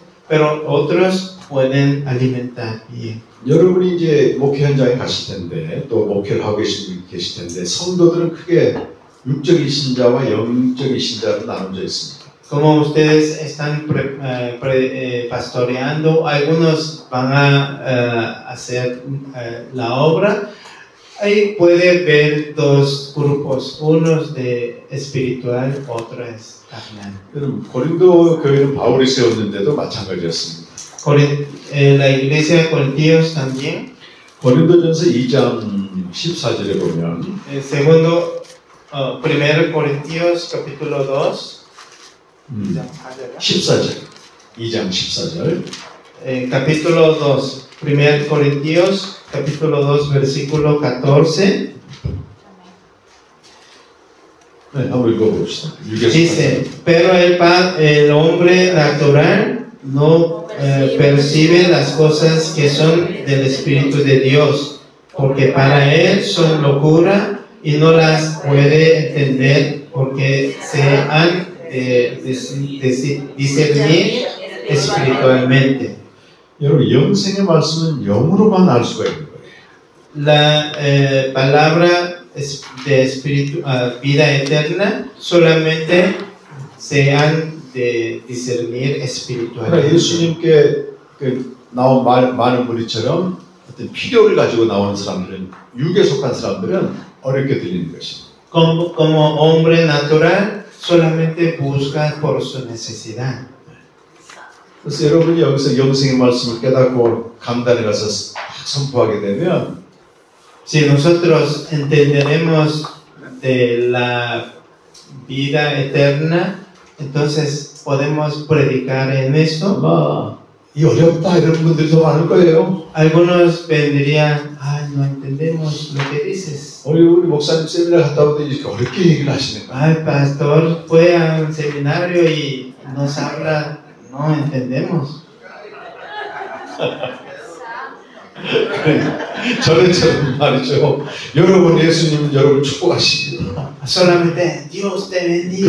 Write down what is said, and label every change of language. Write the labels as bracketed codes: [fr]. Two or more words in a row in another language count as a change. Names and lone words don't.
[es] Pero otros pueden alimentar bien. [ko] 여러분이 이제 목회 현장에 가실 텐데 또 목회를 하고 계실 텐데 성도들은 크게 육적인 신자와 영적인 신자로 나눠져 있습니다. [es] Como ustedes están pastoreando, algunos van a hacer la obra. Ahí puede ver dos grupos, unos de espiritual, otro es carnal. [ko] 고린도 교회는 바울이 세웠는데도 마찬가지였습니다. [es] La iglesia de Corintios también. [ko] 고린도전서 2장 14절에 보면 [es] Segundo, 1 Corintios capítulo 2. [ko] 14절 2장 14절 [es] Capítulo 2, 1 Corintios, capítulo 2, versículo 14. [ko] 네, 한번 읽어봅시다. [es] Dice, pero el hombre natural no percibe las cosas que son del Espíritu de Dios, porque para él son locura y no las puede entender porque se han discernir espiritualmente. [ko] 여러분 영생의 말씀은 영으로만 알 수가 있는 거예요. [es] La palabra de espíritu, vida eterna solamente se han de discernir [ko] 그러나 [es] espiritualmente. [ko] 예수님께 나온 많은 무리처럼 어떤 필요를 가지고 나오는 사람들은 육에 속한 사람들은 어렵게 들리는 것입니다. [es] Como hombre natural solamente busca por su necesidad. [ko] 그래서 여러분이 여기서 영생의 말씀을 깨닫고 강단에 가서 선포하게 되면 [es] Si nosotros entenderemos de la vida eterna, entonces podemos predicar en esto. [ko] 아마 이 어렵다 이런 분들이 더 많을 거예요. [es] Algunos vendrían, no entendemos lo que dices. [ko] 우리 목사님 세미나 갔다 오더니 이렇게 어렵게 얘기를 하시는 거예요. [es] Pastor fue a un seminario y nos habla, no entendemos. [ko] 저는처럼 말이죠. 여러분 예수님은 여러분 축복하십니다. [es] Solamente Dios te bendiga.